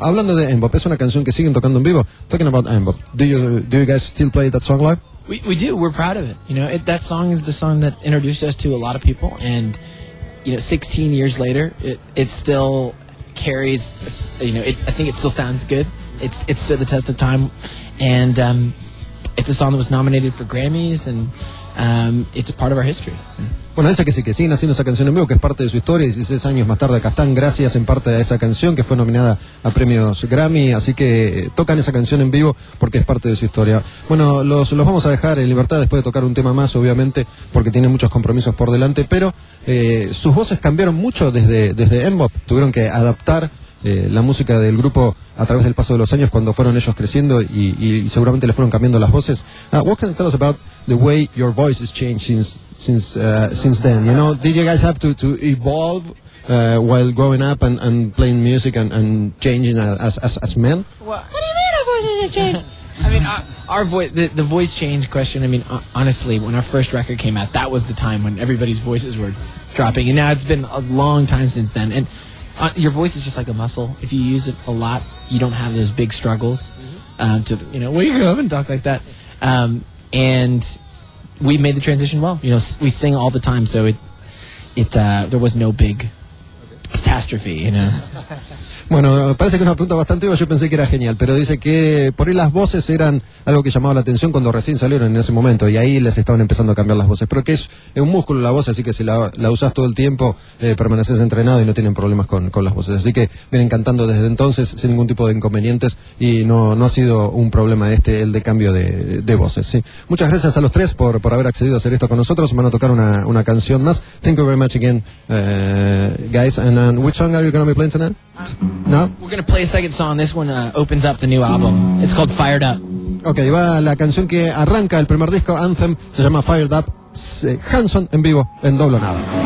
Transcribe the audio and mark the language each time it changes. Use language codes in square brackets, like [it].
[es] Hablando de Mbop, es una canción que siguen tocando en vivo. [en] Talking about Mbop, do you guys still play that song live? We do. We're proud of it. You know, that song is the song that introduced us to a lot of people. And, you know, 16 years later, it still carries, you know, I think it still sounds good. It's stood the test of time. And it's a song that was nominated for Grammys, and it's a part of our history. [es] Bueno, dice que sí, que siguen haciendo esa canción en vivo, que es parte de su historia, 16 años más tarde acá están, gracias en parte a esa canción que fue nominada a premios Grammy, así que tocan esa canción en vivo porque es parte de su historia. Bueno, los vamos a dejar en libertad después de tocar un tema más, obviamente, porque tienen muchos compromisos por delante, pero sus voces cambiaron mucho desde Mbop, tuvieron que adaptar la música del grupo a través del paso de los años cuando fueron ellos creciendo y seguramente le fueron cambiando las voces. [en] What can you tell us about the way your voice has changed since then? You know, did you guys have to evolve while growing up and playing music and changing as men? What do you mean our voices have changed? I mean, the voice change question, I mean, honestly, when our first record came out, that was the time when everybody's voices were dropping. And now it's been a long time since then. And your voice is just like a muscle. If you use it a lot, you don't have those big struggles to, you know, wake up and talk like that. And we made the transition well. You know, we sing all the time, so there was no big catastrophe, you know. [es] Bueno, parece que es una pregunta bastante obvia, yo pensé que era genial, pero dice que por ahí las voces eran algo que llamaba la atención cuando recién salieron en ese momento, y ahí les estaban empezando a cambiar las voces, pero que es un músculo la voz, así que si la usas todo el tiempo, permaneces entrenado y no tienen problemas con las voces, así que vienen cantando desde entonces sin ningún tipo de inconvenientes, y no ha sido un problema este, el de cambio de voces, ¿sí? Muchas gracias a los tres por haber accedido a hacer esto con nosotros, van a tocar una canción más. [en] Thank you very much again, guys, and which song are you going to be playing tonight? No. We're going to play a second song. This one opens up the new album. It's called Fired Up. [es] Okay, va la canción que arranca el primer disco, Anthem, se llama Fired Up. Hanson en vivo en Doble Nada.